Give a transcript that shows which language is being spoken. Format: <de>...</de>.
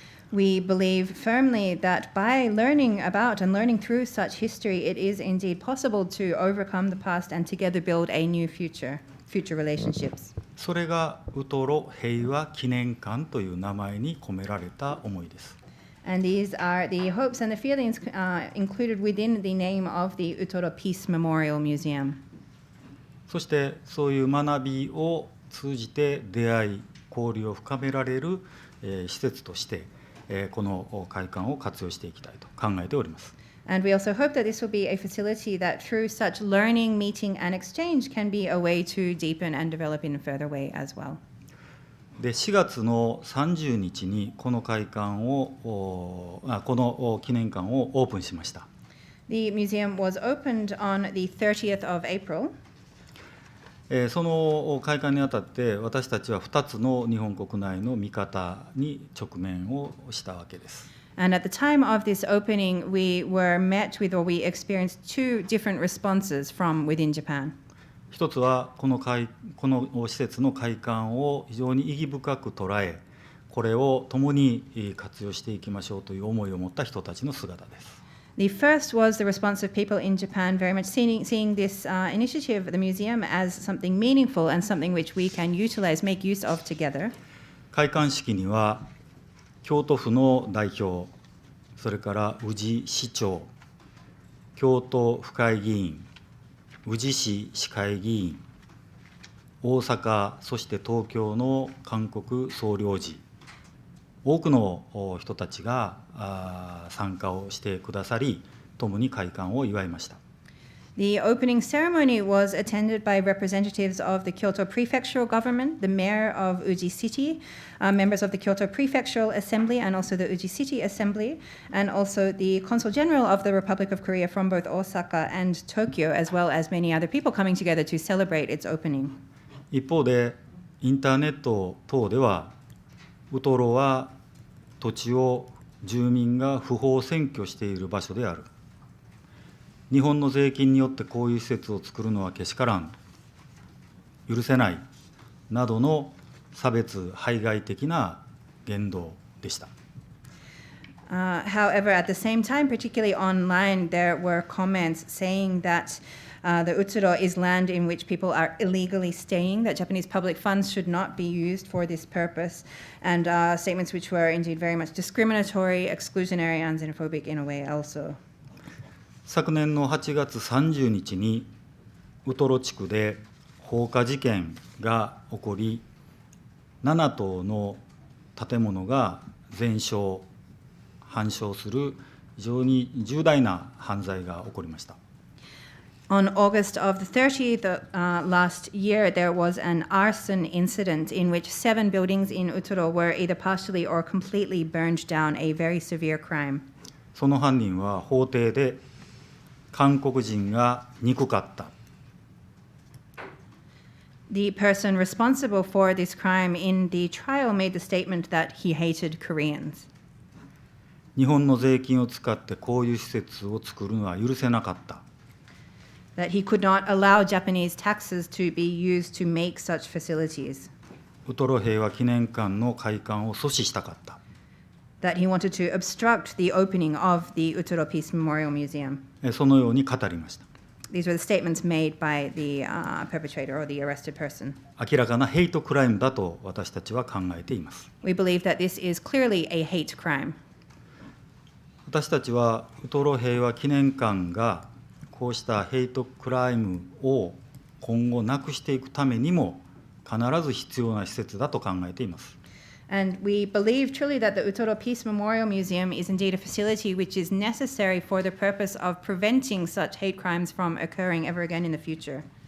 <en>We believe firmly that by learning about and learning through such history, it is indeed possible to overcome the past and together build a new future relationships.</en> <ja>それがウトロ平和記念館という名前に込められた思いです。</ja> <en>And these are the hopes and the feelings included within the name of the Utoro Peace Memorial Museum.</en> <ja>そしてそういう学びを通じて出会い交流を深められる施設としてこの会館を活用していきたいと考えております。</ja> <en>And we also hope that this will be a facility that through such learning, meeting and exchange can be a way to deepen and develop in a further way as well.</en> <ja>で4月の30日にこの会館をこの記念館をオープンしました。</ja> <en>The museum was opened on the 30th of April.</en> <ja>その開館にあたって私たちは2つの日本国内の見方に直面をしたわけです。</ja> <en>And at the time of this opening, we were met with or we experienced two different responses from within Japan.</en> <ja>一つはこの施設の開館を非常に意義深く捉え、これを共に活用していきましょうという思いを持った人たちの姿です。</ja> <en>The first was the response of people in Japan very much seeing this initiative, the museum, as something meaningful and something which we can utilize, make use of together.</en> <ja>開館式には京都府の代表、それから宇治市長、京都府会議員、宇治市市会議員、大阪、そして東京の韓国総領事、多くの人たちが参加をしてくださり、共に開館を祝いました。</ja> <en>The opening ceremony was attended by representatives of the Kyoto Prefectural Government, the Mayor of Uji City, members of the Kyoto Prefectural Assembly and also the Uji City Assembly, and also the Consul General of the Republic of Korea from both Osaka and Tokyo, as well as many other people coming together to celebrate its opening.</en> <ja>一方で、インターネット等では、ウトロは土地を住民が不法占拠している場所である。日本の税金によってこういう施設を作るのはけしからん、許せないなどの差別排外的な言動でした。</ja> <en>However, at the same time, particularly online, there were comments saying that the Utoro is land in which people are illegally staying, that Japanese public funds should not be used for this purpose, and statements which were indeed very much discriminatory, exclusionary, and xenophobic in a way also.</en> <ja>昨年の8月30日にウトロ地区で放火事件が起こり、7棟の建物が全焼、半焼する非常に重大な犯罪が起こりました。</ja> <en>On August of the 30th last year, there was an arson incident in which 7 buildings in Utoro were either partially or completely burned down, a very severe crime.</en> <ja>その犯人は法廷で韓国人が憎かった。</ja> <en>The person responsible for this crime in the trial made the statement that he hated Koreans.</en> <ja>日本の税金を使ってこういう施設を作るのは許せなかった。</ja> <en>that he could not allow Japanese taxes to be used to make such facilities,</en> <ja>ウトロ平和記念館の開館を阻止したかった。</ja> <en>that he wanted to obstruct the opening of the Utoro Peace Memorial Museum.</en> <ja>そのように語りました。</ja> <en>These were the statements made by the perpetrator or the arrested person.</en> <ja>明らかなヘイトクライムだと私たちは考えています。</ja> <en>We believe that this is clearly a hate crime.</en> <ja>私たちはウトロ平和記念館がこうしたヘイトクライムを今後なくしていくためにも必ず必要な施設だと考えています。</ja> <en>And we believe truly that the Utoro Peace Memorial Museum is indeed a facility which is necessary for the purpose of preventing such hate crimes from occurring ever again in the future.</en>